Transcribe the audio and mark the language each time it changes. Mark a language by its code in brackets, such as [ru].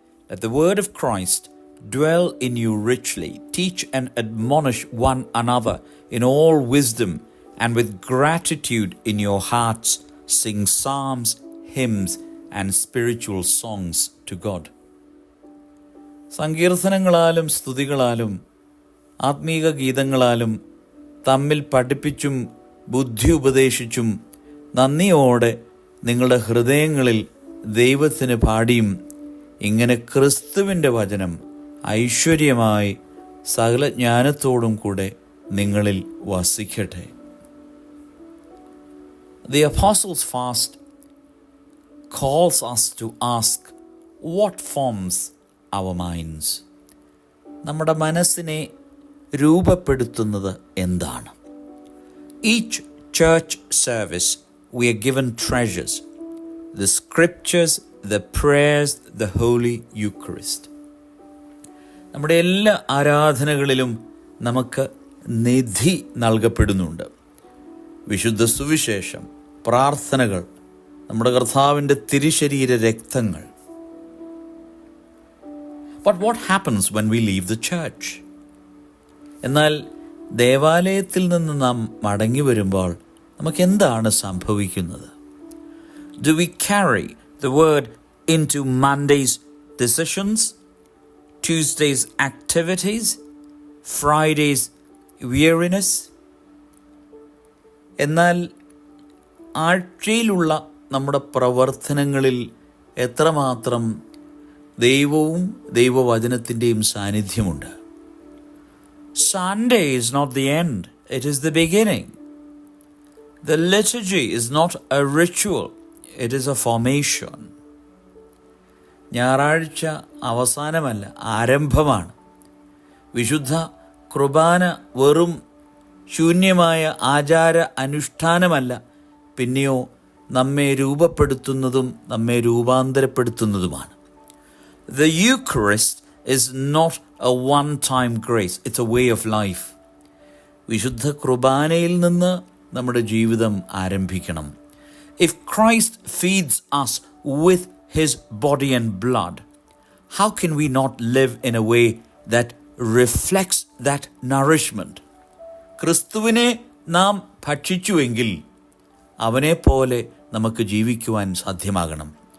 [en] Let the word of Christ dwell in you richly. Teach and admonish one another in all wisdom, and with gratitude in your hearts sing psalms, hymns, and spiritual songs to God. [ml] സങ്കീർത്തനങ്ങളാലും സ്തുതികളാലും ആത്മീക ഗീതങ്ങളാലും തമ്മിൽ പഠിപ്പിച്ചും ബുദ്ധി ഉപദേശിച്ചും നന്ദിയോടെ നിങ്ങളുടെ ഹൃദയങ്ങളിൽ ദൈവത്തിന് പാടിയും ഇങ്ങനെ ക്രിസ്തുവിൻ്റെ വചനം ഐശ്വര്യമായി സകല ജ്ഞാനത്തോടും കൂടെ നിങ്ങളിൽ വസിക്കട്ടെ. [en] The Apostles' Fast calls us to ask, what forms our minds? [ml] നമ്മുടെ മനസ്സിനെ രൂപപ്പെടുത്തുന്നത് എന്താണ്? [en] Each church service we are given treasures, the scriptures, the prayers, the Holy Eucharist. [ml] നമ്മുടെ എല്ലാ ആരാധനകളിലും നമുക്ക് നിധി നൽകപ്പെടുന്നുണ്ട്. വിശുദ്ധ സുവിശേഷം, പ്രാർത്ഥനകൾ, നമ്മുടെ കർത്താവിൻ്റെ തിരുശരീര രക്തങ്ങൾ. [en] But what happens when we leave the church? [ml] എന്നാൽ ദേവാലയത്തിൽ നിന്ന് നാം മടങ്ങി വരുമ്പോൾ നമുക്ക് എന്താണ് സംഭവിക്കുന്നത്? [en] Do we carry the word into Monday's decisions, Tuesday's activities, Friday's weariness? [ml] എന്നാൽ ആഴ്ചയിലുള്ള നമ്മുടെ പ്രവർത്തനങ്ങളിൽ എത്രമാത്രം ദൈവവും ദൈവവചനത്തിൻ്റെയും സാന്നിധ്യമുണ്ട്? [en] Sunday is not the end, it is the beginning. The liturgy is not a ritual, it is a formation. [ml] ഞായറാഴ്ച അവസാനമല്ല, ആരംഭമാണ്. വിശുദ്ധ കുർബാന വെറും ശൂന്യമായ ആചാര അനുഷ്ഠാനമല്ല, പിന്നെയോ നമ്മെ രൂപപ്പെടുത്തുന്നതും നമ്മെ രൂപാന്തരപ്പെടുത്തുന്നതുമാണ്. [en] The Eucharist is not a one-time grace, it's a way of life. [ml] വിശുദ്ധ കുർബാനയിൽ നിന്ന് നമ്മുടെ ജീവിതം ആരംഭിക്കണം. [en] If Christ feeds us with his body and blood, how can we not live in a way that reflects that nourishment? [ml] ക്രിസ്തുവിനെ നാം ഭക്ഷിച്ചുവെങ്കിൽ അവനെപ്പോലെ നമുക്ക് ജീവിക്കുവാൻ സാധ്യമാകണം.